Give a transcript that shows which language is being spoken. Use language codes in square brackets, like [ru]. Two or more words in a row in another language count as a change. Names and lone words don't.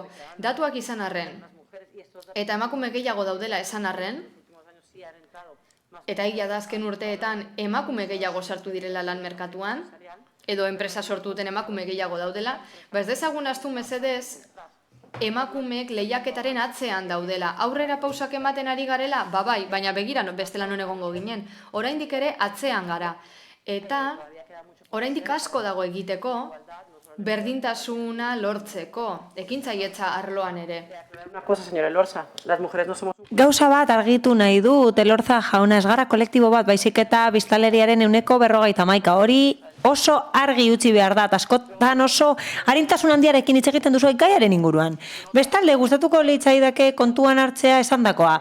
[eu] Datuak izan arren, eta emakume gehiago daudela esan arren, eta egia da azken urteetan emakume gehiago sartu direla lan merkatuan, edo enpresa sortu duten emakume gehiago daudela, ez dezagun ahaztu mesedez, emakumeek lehiaketaren atzean daudela. Aurrera pausak ematen ari garela, bai, baina begira bestela non egongo ginen. Oraindik ere atzean gara. Eta oraindik asko dago egiteko, berdintasuna lortzeko, ekintzailetza arloan ere. [es] Una cosa, señora Elorza, las mujeres no somos... [eu] Gauza bat argitu nahi dut, Elorza jauna, ez gara kolektibo bat, baizik eta biztanleriaren 151 hori oso argi utzi behar da, askotan oso arintasun handiarekin hitz egiten duzu gaiaren inguruan. Bestalde, gustatuko litzaidake kontuan hartzea esandakoa.